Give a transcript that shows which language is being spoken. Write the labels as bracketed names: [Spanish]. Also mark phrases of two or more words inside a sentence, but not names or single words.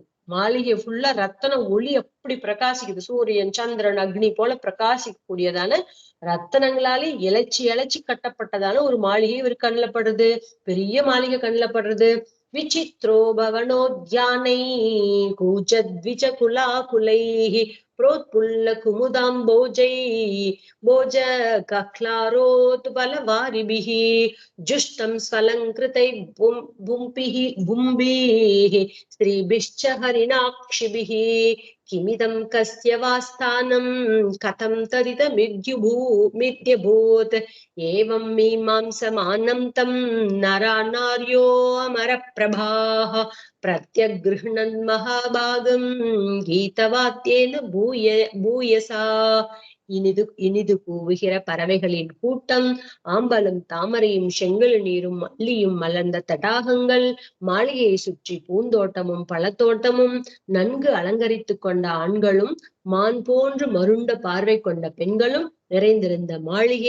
[Tamil] மாளிகை ஃபுல்லா ரத்தன ஒளி அப்படி பிரகாசிக்குது. சூரியன், சந்திரன், அக்னி போல பிரகாசிக்கக்கூடியதான ரத்தனங்களாலே இழைச்சி கட்டப்பட்டதான ஒரு மாளிகை இவர் கண்ணில் படுறது. பெரிய மாளிகை கண்ணில் படுறது. [Sanskrit] विचित्रो भवनोद्यानै कूजद्विज कुलाकुलैः प्रोत्पुल्ल कुमुदाम्बोजैः भोज कक्लारोत्पलवारिभिः जुष्टं स्वलङ्कृतैः बुम्भिः स्त्रीभिश्च हरिणाक्षिभिः किमिदं कस्य वा स्थानं कथं तदिदमिद्यभूत् एवं मीमांसमानं तं नरा नार्यो अमरप्रभाः प्रत्यगृह्णन् महाभागं गीतवाद्येन பூயசா. [Tamil] இனிது கூவுகிற பறவைகளின் கூட்டம், ஆம்பலும் தாமரையும் செங்கல் நீரும் மல்லியும் மலர்ந்த தடாகங்கள், மாளிகையை சுற்றி பூந்தோட்டமும் பழத்தோட்டமும், நன்கு அலங்கரித்து கொண்ட ஆண்களும் மான் போன்று மருண்ட பார்வை கொண்ட பெண்களும் நிறைந்திருந்த மாளிகை.